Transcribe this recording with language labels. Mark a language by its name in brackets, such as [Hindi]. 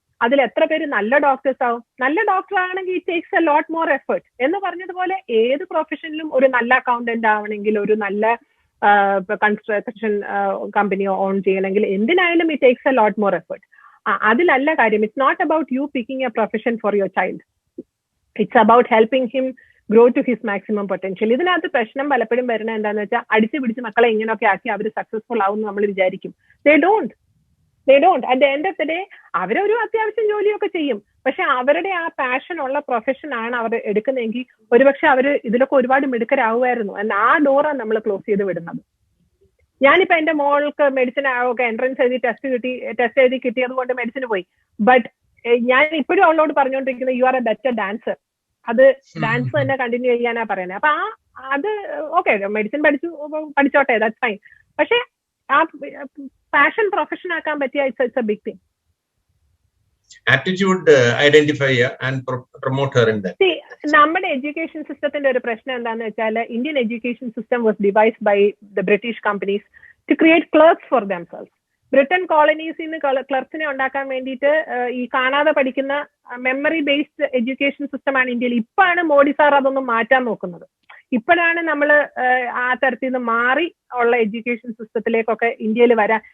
[Malayalam] അതിൽ എത്ര പേര് നല്ല ഡോക്ടേഴ്സ് ആവും? നല്ല ഡോക്ടർ ആണെങ്കിൽ [English] it takes a lot more effort [Malayalam] എന്ന് പറഞ്ഞതുപോലെ ഏത് പ്രൊഫഷനിലും ഒരു നല്ല അക്കൗണ്ടന്റ് ആവണമെങ്കിൽ, ഒരു നല്ല കൺസ്ട്രക്ഷൻ കമ്പനി ഓൺ ചെയ്യണമെങ്കിൽ, എന്തിനായാലും it takes a lot more effort. അതിലല്ല കാര്യം. [English] It's not about you picking a profession for your child. It's about helping him grow to his maximum potential. [Malayalam] ഇതിനകത്ത് പ്രശ്നം പലപ്പോഴും വരുന്നത് എന്താണെന്ന് വെച്ചാൽ, അടിച്ചു പിടിച്ച് മക്കളെ ഇങ്ങനെയൊക്കെ ആക്കി അവർ സക്സസ്ഫുൾ ആവും എന്ന് നമ്മൾ വിചാരിക്കും. [English] They don't. At the end of the day, [Malayalam] അവരൊരു അത്യാവശ്യം ജോലിയൊക്കെ ചെയ്യും. പക്ഷെ അവരുടെ ആ പാഷൻ ഉള്ള പ്രൊഫഷൻ ആണ് അവർ എടുക്കുന്നതെങ്കിൽ ഒരുപക്ഷെ അവർ ഇതിലൊക്കെ ഒരുപാട് മിടുക്കരാവുമായിരുന്നു. ആ ഡോറാണ് നമ്മൾ ക്ലോസ് ചെയ്ത് വിടുന്നത്. ഞാനിപ്പോ എന്റെ മോൾക്ക് മെഡിസിൻ ഒക്കെ എൻട്രൻസ് എഴുതി ടെസ്റ്റ് എഴുതി കിട്ടിയത് കൊണ്ട് മെഡിസിന് പോയി. ബട്ട് ഞാൻ ഇപ്പോഴും അവളോട് പറഞ്ഞുകൊണ്ടിരിക്കുന്നത് [English] You are a better dancer. [Malayalam] അത് ഡാൻസ് തന്നെ കണ്ടിന്യൂ ചെയ്യാനാ പറയുന്നത്. അപ്പൊ അത് ഓക്കെ, മെഡിസിൻ പഠിച്ചോട്ടെ, [English] That's fine. [Malayalam] പക്ഷെ ആ പാഷൻ പ്രൊഫഷൻ ആക്കാൻ പറ്റിയ [English] It's a big thing. Attitude, identify and promote her in that. [Malayalam] നമ്മുടെ എഡ്യൂക്കേഷൻ സിസ്റ്റത്തിന്റെ ഒരു പ്രശ്നം എന്താണെന്ന് വെച്ചാൽ, [English] Indian education system was devised by the British companies to create clerks for themselves. [Malayalam] Britain കോളനീസിൽ നിന്ന് ക്ലർക്സിനെ ഉണ്ടാക്കാൻ വേണ്ടിയിട്ട് ഈ കാണാതെ പഠിക്കുന്ന മെമ്മറി ബേസ്ഡ് എഡ്യൂക്കേഷൻ സിസ്റ്റമാണ് ഇന്ത്യയിൽ. ഇപ്പോഴാണ് മോഡി സാർ അതൊന്നും മാറ്റാൻ നോക്കുന്നത്. ഇപ്പോഴാണ് നമ്മൾ ആ തരത്തിൽ നിന്ന് മാറി ഉള്ള എഡ്യൂക്കേഷൻ സിസ്റ്റത്തിലേക്കൊക്കെ ഇന്ത്യയിൽ വരാൻ.